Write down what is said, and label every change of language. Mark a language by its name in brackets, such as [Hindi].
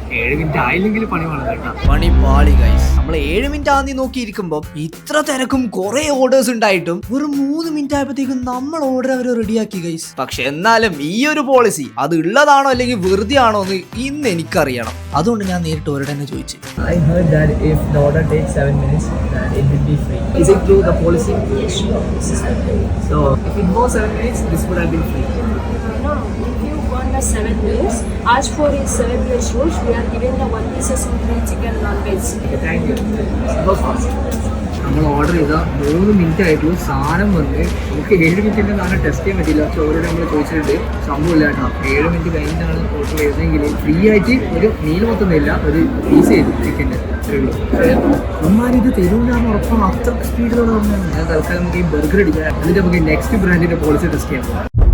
[Malayalam] 7 minute ആയില്ലെങ്കിൽ പണി വേണം കേട്ടോ, പണി പാളി ഗൈസ്. നമ്മൾ 7 മിനിറ്റ് ആദ്യം നോക്കിയിരിക്കുമ്പോൾ ഇത്ര തിരക്കും കുറെ ഓർഡേഴ്സ് ഉണ്ടായിട്ടും ഒരു 3 മിനിറ്റ് ആയപ്പോഴത്തേക്കും നമ്മൾ ഓർഡർ അവർ റെഡിയാക്കി ഗൈസ്. പക്ഷെ എന്നാലും ഈ ഒരു പോളിസി അത് ഉള്ളതാണോ അല്ലെങ്കിൽ വെറുതെ ആണോ എന്ന് ഇന്ന് എനിക്കറിയണം. അതുകൊണ്ട് ഞാൻ നേരിട്ട് അവരോട് തന്നെ ചോദിച്ചു. [English] I heard that if the order takes 7 minutes, then it will be free. Is it true, the policy? Yes, so if it goes 7 minutes, this would have been free. No, if you want the 7 meals, as for his 7 meals rules, we are giving the 1 pieces of free chicken non-veg. Okay, thank you. Go fast. [Malayalam] നമ്മൾ order ചെയ്ത 3 minute ആയിട്ടുള്ളൂ സാധനം വന്ന്. നമുക്ക് 7 മിനിറ്റിൻ്റെ സാധനം test ചെയ്യാൻ പറ്റില്ല. പക്ഷെ അവരോട് നമ്മൾ ചോദിച്ചിട്ടുണ്ട്, സംഭവമില്ല കേട്ടോ. 7 മിനിറ്റ് കഴിഞ്ഞിട്ടാണ് ഓർഡർ ചെയ്തതെങ്കിൽ ഫ്രീ ആയിട്ട് ഒരു മീൽ മൊത്തമില്ല, ഒരു പീസ് ചെയ്തു ചിക്കൻ്റെ ഉള്ളൂ. നമ്മളിത് തരൂലാന്ന് ഉറപ്പാണ്, അത്ര സ്പീഡിലുള്ള തന്നെയാണ്. ഞാൻ തൽക്കാലം നമുക്ക് ഈ ബർഗർ അടിക്കാം, എന്നിട്ട് നമുക്ക് നെക്സ്റ്റ് ബ്രാൻഡിൻ്റെ പോളിസി ടെസ്റ്റ് ചെയ്യാൻ പോകാം.